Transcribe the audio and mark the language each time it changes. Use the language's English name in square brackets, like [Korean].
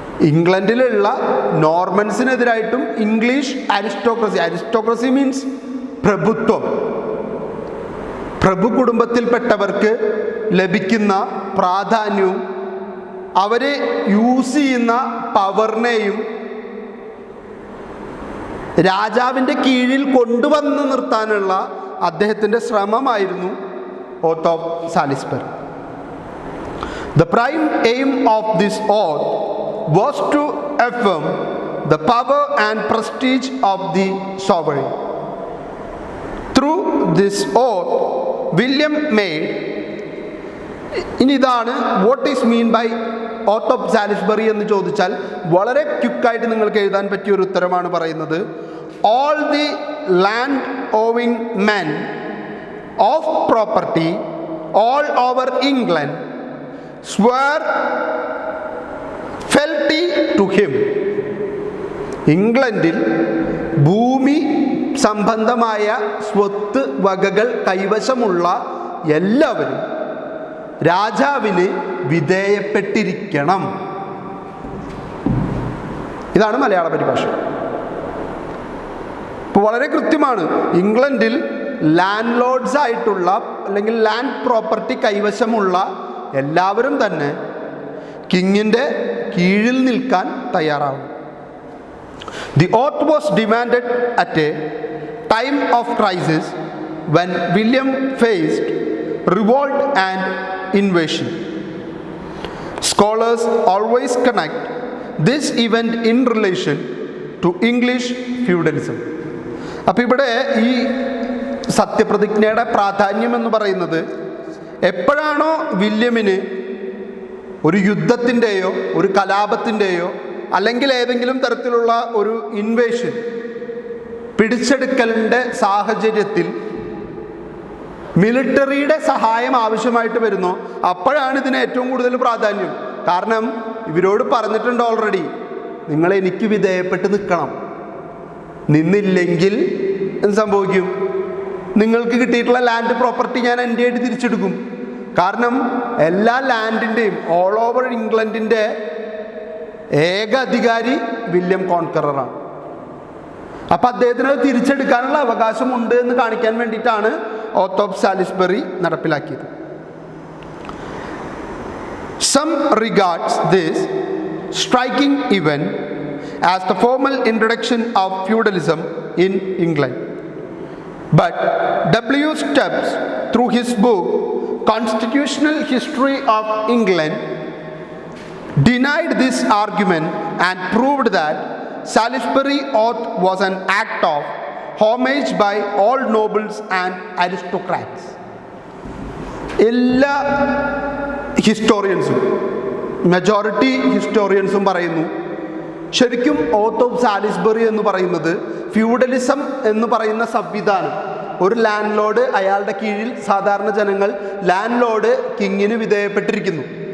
[Malayalam] ഇംഗ്ലണ്ടിലുള്ള നോർമൻസിനെതിരായിട്ടും English aristocracy means പ്രഭുത്വം, പ്രഭു കുടുംബത്തിൽപ്പെട്ടവർക്ക് ലഭിക്കുന്ന പ്രാധാന്യവും അവർ use ചെയ്യുന്ന പവറിനെയും രാജാവിൻ്റെ കീഴിൽ കൊണ്ടുവന്ന് നിർത്താനുള്ള അദ്ദേഹത്തിൻ്റെ ശ്രമമായിരുന്നു oath of Salisbury. [English] The prime aim of this oath was to affirm the power and prestige of the sovereign. Through this oath, William made, [Malayalam] ഇനി ഇതാണ് what is mean by oath of Salisbury എന്ന് ചോദിച്ചാൽ വളരെ ക്വിക്കായിട്ട് നിങ്ങൾക്ക് എഴുതാൻ പറ്റിയ ഒരു ഉത്തരമാണ് പറയുന്നത്. [English] All the land owing men of property all over England swore fealty to him. [Malayalam] ഇംഗ്ലണ്ടിൽ ഭൂമി സംബന്ധമായ സ്വത്ത് വകകൾ കൈവശമുള്ള എല്ലാവരും രാജാവിന് വിധേയപ്പെട്ടിരിക്കണം. ഇതാണ് മലയാള പരിഭാഷ. ഇപ്പോൾ വളരെ കൃത്യമാണ്. ഇംഗ്ലണ്ടിൽ ലാൻഡ് ലോഡ്സ് ആയിട്ടുള്ള അല്ലെങ്കിൽ ലാൻഡ് പ്രോപ്പർട്ടി കൈവശമുള്ള എല്ലാവരും തന്നെ കിങ്ങിൻ്റെ കീഴിൽ നിൽക്കാൻ തയ്യാറാവും. [English] The oath was demanded at a time of crisis when William faced revolt and invasion. Scholars always connect this event in relation to English feudalism. [Malayalam] അപ്പോൾ ഇവിടെ ഈ സത്യപ്രതിജ്ഞയുടെ പ്രാധാന്യം എന്ന് പറയുന്നത്, എപ്പോഴാണോ വില്യമിന് ഒരു യുദ്ധത്തിൻ്റെയോ ഒരു കലാപത്തിൻ്റെയോ അല്ലെങ്കിൽ ഏതെങ്കിലും തരത്തിലുള്ള ഒരു ഇൻവേഷൻ, പിടിച്ചെടുക്കലിൻ്റെ സാഹചര്യത്തിൽ മിലിറ്ററിയുടെ സഹായം ആവശ്യമായിട്ട് വരുന്നോ, അപ്പോഴാണ് ഇതിന് ഏറ്റവും കൂടുതൽ പ്രാധാന്യം. കാരണം ഇവരോട് പറഞ്ഞിട്ടുണ്ട് ഓൾറെഡി, നിങ്ങൾ എനിക്ക് വിധേയപ്പെട്ട് നിൽക്കണം, നിന്നില്ലെങ്കിൽ എന്ത് സംഭവിക്കും? നിങ്ങൾക്ക് കിട്ടിയിട്ടുള്ള ലാൻഡ് പ്രോപ്പർട്ടി ഞാൻ എൻ്റെ ആയിട്ട് തിരിച്ചെടുക്കും. കാരണം എല്ലാ ലാൻഡിൻ്റെയും ഓൾ ഓവർ ഇംഗ്ലണ്ടിൻ്റെ ഏക അധികാരി വില്യം കോൺക്കററാണ്. അപ്പം അദ്ദേഹത്തിന് അത് തിരിച്ചെടുക്കാനുള്ള അവകാശമുണ്ട് എന്ന് കാണിക്കാൻ വേണ്ടിയിട്ടാണ് ഓത്ത് ഓഫ് സാലിസ്ബറി നടപ്പിലാക്കിയത്. [English] Some regards this striking event as the formal introduction of feudalism in England. But W. Stubbs, through his book Constitutional History of England, denied this argument and proved that Salisbury oath was an act of homage by all nobles and aristocrats. [Malayalam] എല്ലാ ഹിസ്റ്റോറിയൻസും, majority ഹിസ്റ്റോറിയൻസും പറയുന്നു ശരിക്കും oath of Salisbury എന്ന് പറയുന്നത് feudalism എന്ന് പറയുന്ന സംവിധാനം, ഒരു land Lord അയാളുടെ കീഴിൽ സാധാരണ ജനങ്ങൾ ലാൻഡ് ലോർഡ് കിങ്ങിന് വിധേയപ്പെട്ടിരിക്കുന്നു.